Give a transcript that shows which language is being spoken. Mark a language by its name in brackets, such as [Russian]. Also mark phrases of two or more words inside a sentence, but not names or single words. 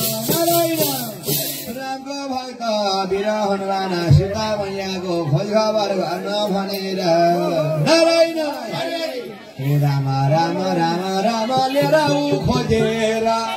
[Nepali] नारायण। रामको भक्त वीर हनुमान सीता मैयाको खोज खबर गर्न भनेर। नारायण। हे राम, राम, राम, राम लिएर ऊ खोजेर।